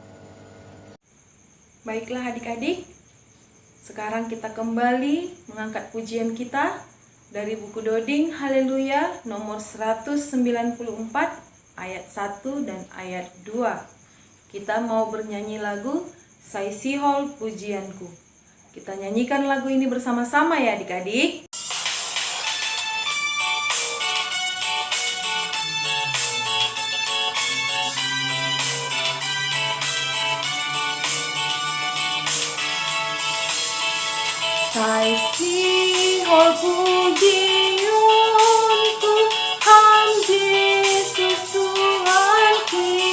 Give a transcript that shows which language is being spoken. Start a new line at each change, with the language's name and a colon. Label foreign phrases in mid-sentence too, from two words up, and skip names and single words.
Indonesian: Baiklah adik-adik, sekarang kita kembali mengangkat pujian kita dari buku Doding Haleluya nomor 194 ayat 1 dan ayat 2. Kita mau bernyanyi lagu Sai Sihol Pujianku. Kita nyanyikan lagu ini bersama-sama ya adik-adik.
Batak Simalungun: Sai Sihol pujianku, Ham Yesus Tuhanku,